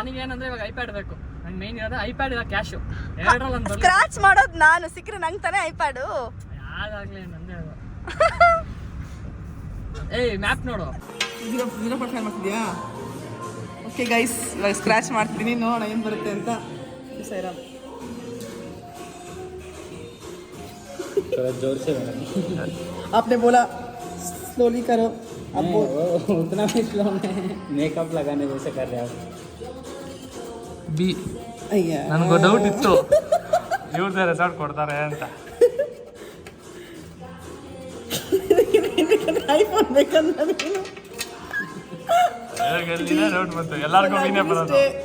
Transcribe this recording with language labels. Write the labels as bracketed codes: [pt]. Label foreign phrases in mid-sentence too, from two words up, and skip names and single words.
[kn] ನನಗೆ ಏನಂದ್ರೆ ಇವಾಗ ಐಪ್ಯಾಡ್ ಬೇಕು. ನಂಗೆ ಮೇನ್ ಇರೋದು ಐಪ್ಯಾಡ್ ಇಲ್ಲ ಕ್ಯಾಶು. 2ರಲ್ಲಿ ಒಂದು ಸ್ಕ್ರಾಚ್ ಮಾಡೋದು ನಾನು, ಸಿಕ್ಕರೆ ನಂಗೆ ತಾನೇ ಐಪ್ಯಾಡು. ಯಾವ್ದಾಗ್ಲಿ ನಂದೇ ಅದು. ಏಯ್ ಮ್ಯಾಪ್ ನೋಡು. 0.5 ಮಾಡ್ತಿದ್ಯಾ? [en] okay guys, [kn] ಇವಾಗ ಸ್ಕ್ರಾಚ್ ಮಾಡ್ತಿದ್ದೀನಿ, ನೋಡೋಣ ಏನು ಬರುತ್ತೆ ಅಂತ. ಸೈರಾಮ್ [hi] जोर से आपने बोला स्लोली करो. अब उतना भी स्लो नहीं, मेकअप लगाने जैसे कर रहे हो [kn] ಬಿ. ಅಯ್ಯ, ನನಗೂ ಡೌಟ್ ಇತ್ತು ಇವ್ರದ್ದೇ ರೆಸಾರ್ಟ್ ಕೊಡ್ತಾರೆ ಅಂತ. ಐಫೋನ್ ಬೇಕಂತ ನೀನು ಡೌಟ್ ಬಂತು, ಎಲ್ಲರಿಗೂ ಮೀನೇ ಬರೋದು.